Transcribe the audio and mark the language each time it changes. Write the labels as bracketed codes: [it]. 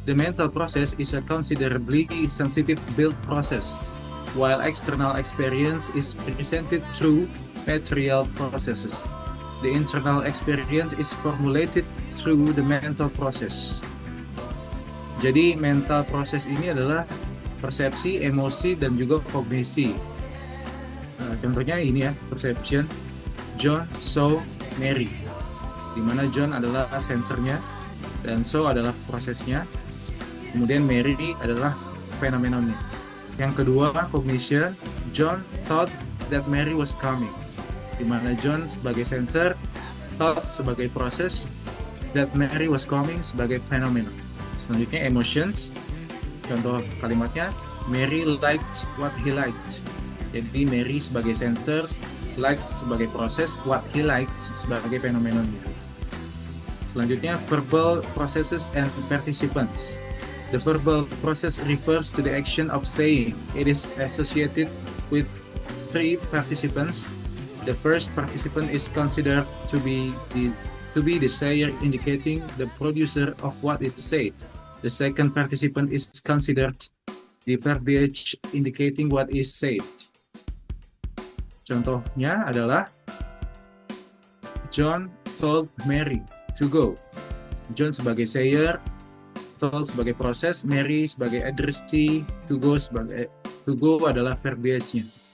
[en] The mental process is a considerably sensitive build process, while external experience is presented through material processes. The internal experience is formulated through the mental process. [id] Jadi mental process ini adalah persepsi, emosi, dan juga kognisi. Contohnya ini ya, perception. [en] John saw Mary, [id] di mana John adalah sensornya dan so adalah prosesnya, kemudian Mary adalah fenomenonnya. Yang kedua, cognition. [en] John thought that Mary was coming, [id] di mana John sebagai sensor, thought sebagai proses, [en] that Mary was coming [id] sebagai phenomenon. Selanjutnya, emotions. Contoh kalimatnya, [en] Mary liked what he liked. [id] Jadi Mary sebagai sensor, liked sebagai proses, [en] what he liked [id] sebagai phenomenonnya. Selanjutnya, [en] verbal processes and participants. The verbal process refers to the action of saying. It is associated with 3 participants. The first participant is considered to be the sayer, indicating the producer of what is said. The second participant is considered the verbiage, indicating what is said. [id] Contohnya adalah [en] John told Mary to go. [id] John sebagai sayer, told sebagai proses, Mary sebagai addressee, [en] to go [id] adalah verbiage-nya.